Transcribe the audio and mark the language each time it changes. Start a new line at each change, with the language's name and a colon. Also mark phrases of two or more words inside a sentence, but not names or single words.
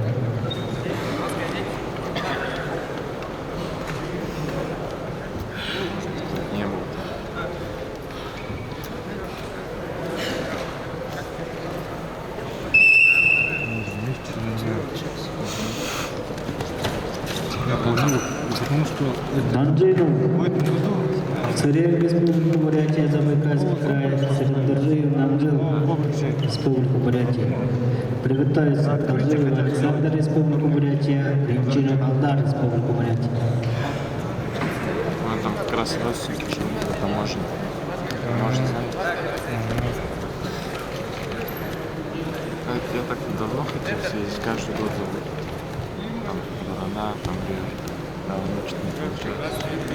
Russian: Не был. Я положил, потому что Данджинов, в этом году Царев, Республика Бурятия, Забайкальский край, Сарендарджиев, Намджил, Республика Бурятия. Приготовиться Дарджиев Александр, Республика Бурятия, Римчинов Алдар, Республика Бурятия. Он там как раз родственники живут, это можно. Можно знать. Я так давно хотел съездить, каждый год зовут. Там Бурана, там да, что не получается.